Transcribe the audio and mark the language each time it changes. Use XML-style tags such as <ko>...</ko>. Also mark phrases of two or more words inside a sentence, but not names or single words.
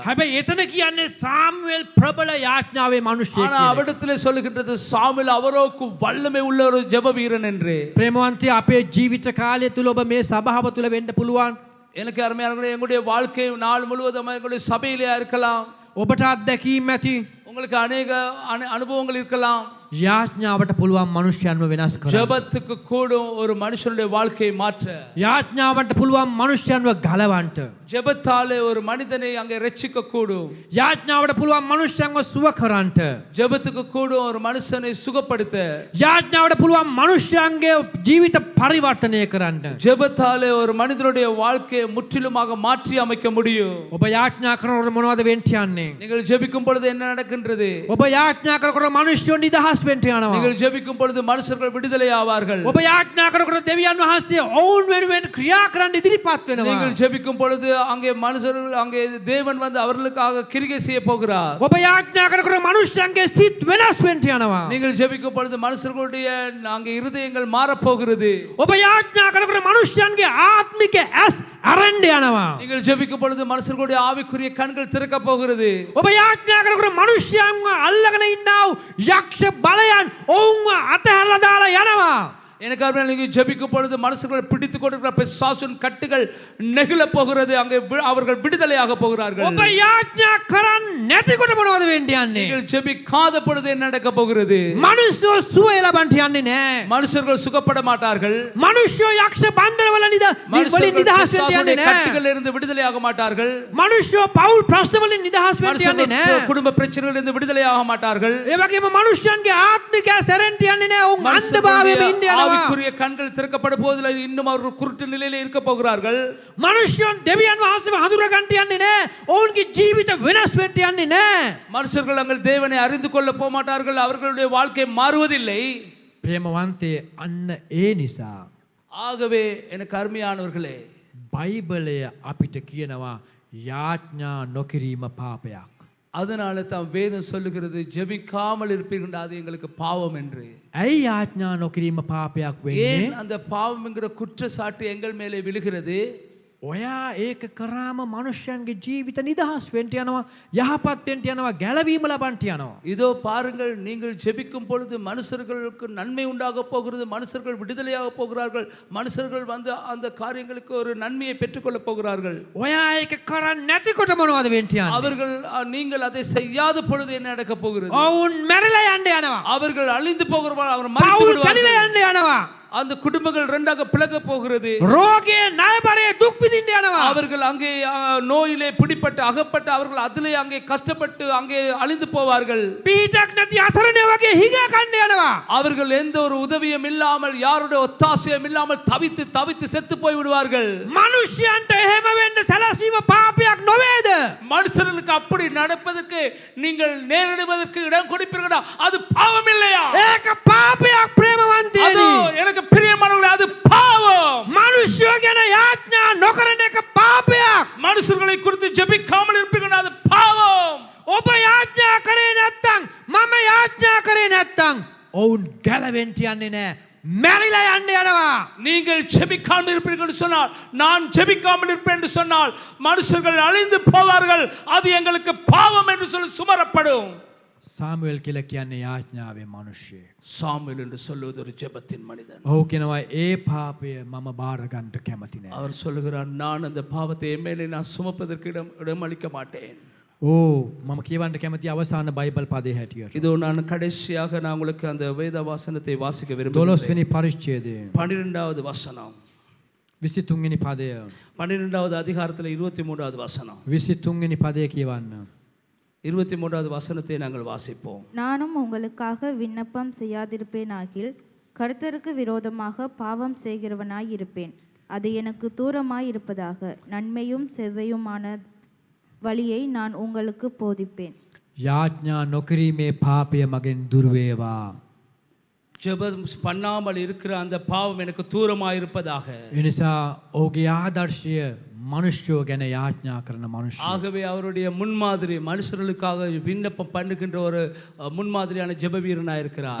<si>හැබැයි එතන කියන්නේ සාමුවෙල් ප්‍රබල යාඥාවේ මිනිසෙක්</si> <ta>ஆனா</ta> <si>කියලා.</si> <ta>அவடத்திலே சொல்லுகின்றது சாமுவேல் அவரோக்கு வல்லமை உள்ள ஒரு ஜெப வீரன் என்று.</ta> <si>ප්‍රේමවන්තය අපේ ජීවිත කාලය තුල ඔබ මේ සභාව තුල වෙන්න පුළුවන්.</si> <ta>எனக்கு அருமையானவர்களே, எங்களுடைய வாழ்க்கை நாள் முழுவதும் எங்களுடைய சபையிலே இருக்கலாம்.</ta> <si>ඔබට අත්දැකීම් ඇති.</si> <ta>உங்களுக்கு அநேக அனுபவங்கள் இருக்கலாம்.</ta> <si>යාඥාවට පුළුවන් මනුෂ්‍යයන්ව වෙනස් කරන්න.</si> <ta>ஜெபத்துக்கு கூடும் ஒரு மனுஷனுடைய வாழ்க்கையை மாற்ற.</ta> <si>යාඥාවට පුළුවන් මනුෂ්‍යයන්ව ගලවන්න.</si> <ta>ஜெபத்தாலே ஒரு மனிதனை அங்கே ரட்சிக்க கூடும்.</ta> <si>යාඥාවට පුළුවන් මනුෂ්‍යයන්ව සුව කරන්න.</si> <ta>ஜெபத்துக்கு கூடும் ஒரு மனுஷனை சுகப்படுத்த.</ta> <si>යාඥාවට පුළුවන් මනුෂ්‍යයන්ගේ ජීවිත පරිවර්තනය කරන්න.</si> <ta>ஜெபத்தாலே ஒரு மனிதனுடைய வாழ்க்கையை முற்றிலுமாக மாற்றி அமைக்க முடியும்.</ta> <si>ඔබ යාඥා කරනකොට මොනවද වෙන්න යන්නේ?</si> <ta>நீங்கள் ஜெபிக்கும் பொழுது என்ன நடக்கின்றது?</ta> <si>ඔබ යාඥා කරනකොට මනුෂ්‍යයෝ නිදහස් වෙන්න යනවා.</si> <ta>நீங்கள் ஜெபிக்கும் பொழுது மனுஷர்கள் விடுதலை ஆவார்கள்.</ta> <si>ඔබ යාඥා කරනකොට දෙවියන් වහන්සේ ඔවුන් වෙනුවෙන් ක්‍රියා කරන්න ඉදිරිපත් වෙනවා.</si> <ta>நீங்கள் ஜெபிக்கும் பொழுது அங்கே மனுஷர்கள் அங்கே தேவன் வந்து அவர்களுக்காக கிரியை செய்ய போகிறார்.</ta> <si>ඔබ යාඥා කරනකොට මනුෂ්‍යයන්ගේ සිත් වෙනස් වෙන්න යනවා.</si> <ta>நீங்கள் ஜெபிக்கும் பொழுது மனுஷர்களுடைய அங்கே இருதயங்கள் மாறப் போகிறது.</ta> <si>ඔබ යාඥා කරනකොට මනුෂ්‍යයන්ගේ ආත්මික ඇස් අරන්න යනවා.</si> <ta>நீங்கள் ஜெபிக்கும் பொழுது மனுஷர்களுடைய ஆவிக்குரிய கண்கள் திறக்க போகிறது.</ta> <si>ඔබ යාඥා කරනකොට මනුෂ්‍යයන්ව අල්ලගෙන ඉන්නා වූ යක්ෂ බලයන් ඔවුන්ව අතහැරලා දාලා යනවා.</si> <ta>எனக்கு அருமையான நீங்கள் ஜெபிக்கும் பொழுது மனுஷர்கள் பிடித்துக் கொண்டிருக்கிற பிசாசின் கட்டுகள் நெகிழ போகிறது. அங்கே அவர்கள் விடுதலையாக போகிறார்கள்.</ta> <si>ඔබ යාඥා කරන්නේ නැතිකොට මොනවද වෙන්න යන්නේ?</si> <ta>நீங்கள் ஜெபிக்காத பொழுது என்ன நடக்க போகிறது?</ta> <si>මනුෂ්‍යෝ සුවය ලබන්න යන්නේ නැහැ.</si> <ta>மனுஷர்கள் சுகப்பட மாட்டார்கள்.</ta> <si>මනුෂ්‍යෝ යක්ෂ බන්ධනවල වලින්</si> <ta>மனுஷர்கள்</ta> <si>නිදහස් වෙන්න</si> <ta>பிசாசுடைய</ta> <si>යන්නේ නැහැ.</si> <ta>கட்டுகளிலிருந்து விடுதலையாக மாட்டார்கள்.</ta> <si>මනුෂ්‍යෝ පෞල් ප්‍රශ්න වලින් නිදහස් වෙන්න යන්නේ</si> <ta>மனுஷர்கள்</ta> <si>නැහැ.</si> <ta>குடும்ப பிரச்சனைகளிலிருந்து விடுதலையாக மாட்டார்கள்.</ta> <si>ඒ වගේම මනුෂ්‍යයන්ගේ ආත්මික සැරෙන්ට යන්නේ නැහැ. ඔවුන් අන්ධභාවයෙන් ඉන්න යනවා.</si> <ta>ஆவிக்குரிய கண்கள் திறக்கப்பட போவதில்லை. இன்னும் அவர்கள் குருட்டு நிலையிலே இருக்க போகிறார்கள்.</ta> <si>මනුෂ්‍යයන් දෙවියන් වහන්සේව හඳුනා ගන්නට යන්නේ නැහැ. ඔවුන්ගේ ජීවිත වෙනස් වෙන්න යන්නේ නැහැ.</si> <ta>மனுஷர்கள் அங்கள் தேவனை அறிந்து கொள்ள போக மாட்டார்கள். அவர்களுடைய வாழ்க்கை மாறுவதில்லை.</ta> <si>ප්‍රේමවන්තේ අන්න ඒ නිසා</si> <ta>ஆகவே எனக்கு அருமையானவர்களே,</ta> <si>බයිබලය අපිට කියනවා යාඥා නොකිරීම පාපයක්.</si> <ta>அதனால தான் வேதம் சொல்லுகிறது ஜெபிக்காமல் இருப்பீர்கள் அது எங்களுக்கு பாவம் என்று.</ta> <si>ඇයි යාඥා නොකිරීම පාපයක් වෙන්නේ?</si> <ta>ஏன் அந்த பாவம் என்கிற குற்றச்சாட்டு எங்கள் மேலே விழுகிறது?</ta> <si>ඔයා ඒක කරාම මනුෂ්‍යයන්ගේ ජීවිත නිදහස් වෙන්න යනවා, යහපත් වෙන්න යනවා, ගැලවීම ලබන්න යනවා.</si> <ta>இதோ பாருங்கள், நீங்கள் ஜெபிக்கும் பொழுது மனுஷர்களுக்கு நன்மை உண்டாக போகிறது. மனுஷர்கள் விடுதலையாக போகிறார்கள். மனுஷர்கள் வந்து அந்த காரியங்களுக்கு ஒரு நன்மையை பெற்றுக்கொள்ள போகிறார்கள்.</ta> <si>ඔයා ඒක කරන්නේ නැතිකොට මොනවද වෙන්න යන්නේ?</si> <ta>அவர்கள் நீங்கள் அதை செய்யாத பொழுது என்ன நடக்க போகிறது?</ta> <si>ඔවුන් මැරිලා යන්න යනවා.</si> <ta>அவர்கள் அழிந்து போகிறார்கள். அவர் மரித்து</ta> <si>පවුල් කැඩිලා</si> <ta>விடுவார்கள்.</ta> <si>යන්න යනවා.</si> <ta>அந்த குடும்பங்கள் இரண்டாக பிளக்க போகிறது.</ta> <si>රෝගයේ ණයබරයේ දුක් විඳින්න යනවා.</si> <ta>அவர்கள் அங்கே நோயிலே பிடிப்பட்டு அகப்பட்டு அவர்கள் அதிலே அங்கே கஷ்டப்பட்டு அங்கே அழிந்து போவார்கள்.</ta> <si>පිටක් නැති අසරණය වගේ හිඟා කන්න යනවා.</si> <ta>அவர்கள் எந்த ஒரு உதவியும் இல்லாமல் யாருடைய ஒத்தாசையும் இல்லாமல் தவித்து தவித்து செத்து போய் விடுவார்கள்.</ta> <si>මනුෂ්‍යයන්ට එහෙම වෙන්න සැලසීම පාපයක් නොවේද?</si> <ta>மனுஷர்களுக்கு அப்படி நடப்பதற்கு நீங்கள் நேரிடுவதற்கு இடம் கொடுப்பீர்களா? அது பாவம் இல்லையா?</ta> <si>ඒක පාපයක්</si> <ta>அது</ta> <si>ප්‍රේමවන්තයනි.</si> <ta>எனக்கு பிரியமானவர்களே, அது பாவம்.</ta> <si>මනුෂ්‍යෝ ගැන යාඥා නොකරන එක පාපයක්.</si> <ta>மனுஷர்களை குறித்து ஜெபிக்காமல் இருப்பீர்கள், அது பாவம்.</ta> <si>ඔබ යාඥා කරේ නැත්තම්, මම යාඥා කරේ නැත්තම් ඔවුන් ගැලවෙන්න යන්නේ නැහැ. මැරිලා යන්න යනවා.</si> <ta>நீங்கள் ஜெபிக்காமல் இருப்பீர்கள் என்று சொன்னால், நான் ஜெபிக்காமல் இருப்பேன் என்று சொன்னால் மனுஷர்கள் அழிந்து போவார்கள். அது எங்களுக்கு பாவம் என்று சொல்லி சுமரப்படும்.</ta> <si>සාමුවෙල් කියලා කියන්නේ යාඥාවේ මිනිහෙක්.</si> <ta>சாமுவேல் என்று சொல்வது ஒரு ஜெபத்தின் மனிதன்.</ta> <si>ඔහු කියනවා ඒ පාපය මම බාර ගන්නට කැමති නැහැ.</si> <ta>அவர் சொல்லுகிறார், நான் அந்த பாவத்தை என் மேலே நான் சுமப்பதற்கு இடம் அளிக்க மாட்டேன்.</ta> <si>මම කියවන්න කැමති අවසාන බයිබල් පදේ හැටියට.</si> <ta>இதோ நான் கடைசியாக நான் உங்களுக்கு அந்த வேத வாசனத்தை வாசிக்க விரும்புகிறேன்.</ta> <si>12 වෙනි පරිච්ඡේදය</si> <ta>12வது வசனம்,</ta> <si>23 වෙනි පදය,</si> <ta>12வது அதிகாரத்தில் 23வது வசனம்.</ta> <si>23 වෙනි පදය කියවන්න.</si> <ta>23வது வசனத்தை நாங்கள் வாசிப்போம். நானும் உங்களுக்காக விண்ணப்பம் செய்யாதிருப்பேனாகில் கர்த்தருக்கு விரோதமாக பாவம் செய்கிறவனாய் இருப்பேன். அது எனக்கு தூரமாய் இருப்பதாக. நன்மையும் செவ்வையுமான வழியை நான் உங்களுக்கு போதிப்பேன்.</ta> <si>යාඥා නොකිරීමේ පාපය මගෙන් දුර වේවා.</si> <ta>ஜெபம் பண்ணாமல் இருக்கிற அந்த பாவம் எனக்கு தூரமாக இருப்பதாக.</ta> <si>එනිසා ඔහුගේ ආදර්ශය මනුෂ්‍යෝ ගැන යාඥා කරන මනුෂ්‍ය.</si> <ta>ஆகவே அவருடைய முன்மாதிரி மனுஷர்களுக்காக விண்ணப்பம் பண்ணுகின்ற ஒரு முன்மாதிரியான ஜெப வீரனாக இருக்கிறார்.</ta>